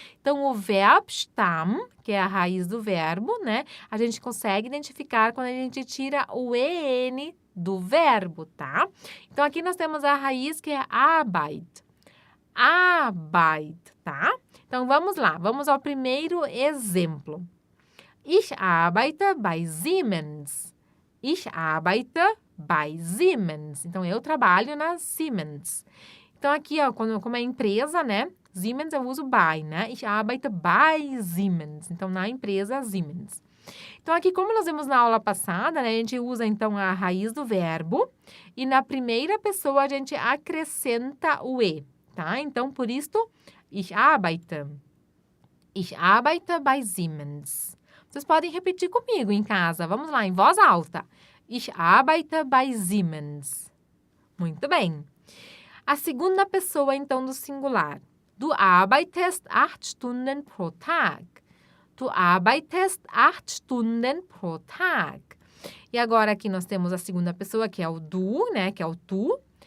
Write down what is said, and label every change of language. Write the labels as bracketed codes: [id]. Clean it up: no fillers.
[pt] Então, o Verbstamm, que é a raiz do verbo, né? A gente consegue identificar quando a gente tira o EN do verbo, tá? Então, aqui nós temos a raiz que é Arbeit. Arbeit, tá? Então, vamos lá. Vamos ao primeiro exemplo. [de] Ich arbeite bei Siemens. Ich arbeite bei Siemens. [pt] Então, eu trabalho na Siemens. Então, aqui, ó, como é empresa, né? Siemens eu uso bei, né? [de] Ich arbeite bei Siemens. [pt] Então, na empresa Siemens. Então, aqui, como nós vimos na aula passada, né, a gente usa, então, a raiz do verbo e na primeira pessoa a gente acrescenta o E, tá? Então, por isto, [de] ich arbeite. Ich arbeite bei Siemens. [pt] Vocês podem repetir comigo em casa. Vamos lá, em voz alta. [de] Ich arbeite bei Siemens. [pt] Muito bem. A segunda pessoa, então, do singular. [de] Du arbeitest 8 Stunden pro Tag. Du arbeitest 8 Stunden pro Tag. [pt] E agora aqui nós temos a segunda pessoa, que é o du, né? Que é o tu.